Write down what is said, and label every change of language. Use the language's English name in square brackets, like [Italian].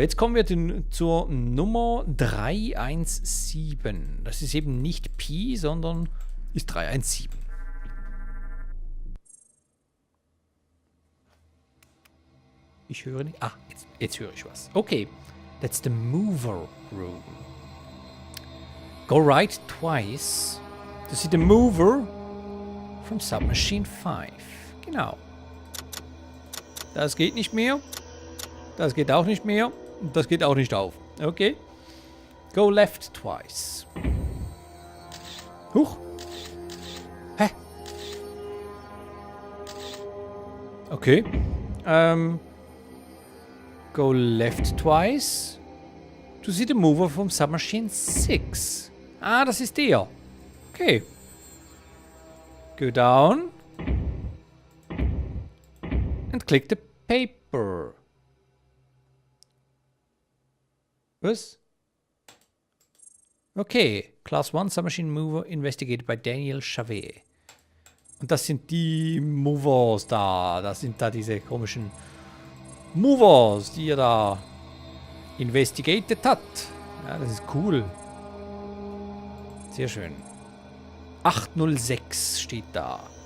[German] Jetzt kommen wir zur Nummer 317. Das ist eben nicht Pi, sondern ist 317. Ich höre nicht. Ah, jetzt höre ich was. [English] Okay, that's the mover room. Go right twice to see the mover from Submachine 5. [German] Genau. Das geht nicht mehr. Das geht auch nicht mehr. Und das geht auch nicht auf. [English] Okay. Go left twice. Huch. Hä? Okay. Go left twice to see the mover from Submachine 6. [German] Ah, das ist der. Okay. [English] Go down. And click the paper. [German] Was? Okay. [English] Class 1 Submachine Mover investigated by Daniel Chavet. [German] Und das sind die Movers da. Das sind da diese komischen Movers, die er da investigated hat. Ja, das ist cool. Sehr schön. 806 steht da.